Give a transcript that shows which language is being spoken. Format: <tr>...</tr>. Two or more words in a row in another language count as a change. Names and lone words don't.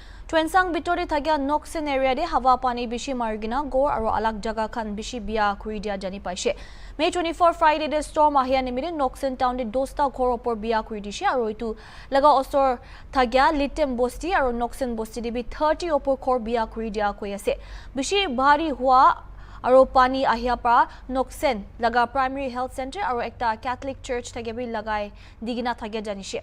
<nag>Tuensang bitori thagya Noksen area de hawa pani bishi margina gor aro alag jaga khan bishi biya kuri dia jani paise. May 24 Friday de storm ahia nimide Noksen town de dosta ghor opor biya kuri dishe aro itu laga osor thagya Litem bosti aro Noksen bosti de bi 30 opor ghor biya kuri dia koi ase. Bishi bhari hua aro pani ahia pra Noksen laga primary health center aro ekta Catholic church thagebi lagai digina thagya janishe.</nag>